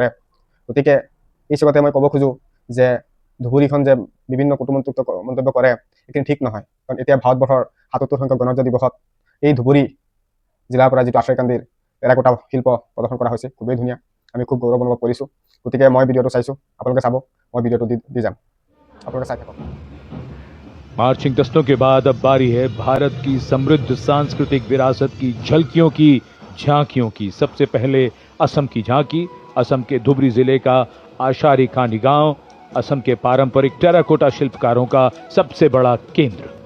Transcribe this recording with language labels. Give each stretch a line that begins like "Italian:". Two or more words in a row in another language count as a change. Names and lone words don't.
Assamese: গতিকে এই চকতে মই ক'ব খোজোঁ যে ধুবুৰীখন যে বিভিন্ন কটুমন্ত্ৰী মন্তব্য কৰে, এইখিনি ঠিক নহয়। কাৰণ এতিয়া ভাৰতবৰ্ষৰ ৭৭ সংখ্যক গণৰাজ্য দিৱসত এই ধুবুৰী জিলাৰ পৰা যিটো আচাৰীকান্দিৰ টেৰাকোটা শিল্প প্ৰদৰ্শন কৰা হৈছে, খুবেই ধুনীয়া। আমি খুব গৌৰৱ অনুভৱ কৰিছোঁ। গতিকে মই ভিডিঅ'টো চাইছোঁ, আপোনালোকে চাব, মই ভিডিঅ'টো দি যাম, আপোনালোকে চাই থাকক।
Hindi: मार्चिंग दस्तों के बाद अब बारी है भारत की समृद्ध सांस्कृतिक विरासत की झलकियों की, झांकियों की। सबसे पहले असम की झांकी, असम के धुबरी जिले का आशारी कांडी गांव, असम के पारंपरिक टेराकोटा शिल्पकारों का सबसे बड़ा केंद्र।